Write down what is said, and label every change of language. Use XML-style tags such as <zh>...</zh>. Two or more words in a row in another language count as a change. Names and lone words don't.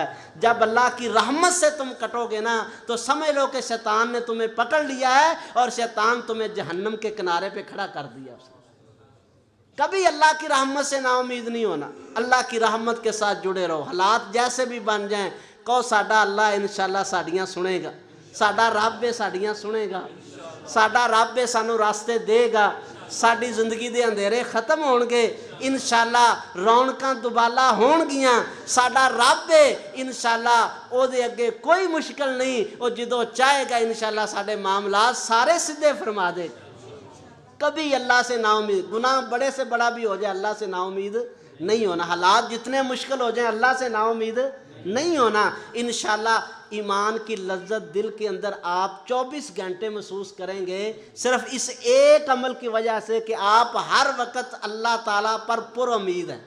<ur>جب اللہ کی رحمت سے تم کٹو گے نا تو سمجھ لو کہ شیطان نے تمہیں پکڑ لیا ہے اور شیطان تمہیں جہنم کے کنارے پہ کھڑا کر دیا. کبھی اللہ کی رحمت سے نا امید نہیں ہونا. اللہ کی رحمت کے ساتھ جڑے رہو. حالات جیسے بھی بن جائیں کہو</ur> <pa>ساڈا اللہ انشاءاللہ ساڈیاں سنے گا، ساڈا رب ساڈیاں سنے گا، ساڈا رب سانو راستے دے گا. ساڈی زندگی دے اندھیرے ختم ہون گے انشاءاللہ، رونقاں دوبالا ہون گیاں. ساڈا رب انشاءاللہ او دے اگے کوئی مشکل نہیں. او جدو چاہے گا انشاءاللہ ساڈے معاملات سارے سدھے فرما دے گا.</pa> <ur>کبھی اللہ سے نا امید، گناہ بڑے سے بڑا بھی ہو جائے اللہ سے نا امید نہیں ہونا. حالات جتنے مشکل ہو جائیں اللہ سے نا امید نہیں ہونا. انشاءاللہ ایمان کی لذت دل کے اندر آپ 24 گھنٹے محسوس کریں گے صرف اس ایک عمل کی وجہ سے کہ آپ ہر وقت اللہ تعالیٰ پر پر امید ہیں.</ur>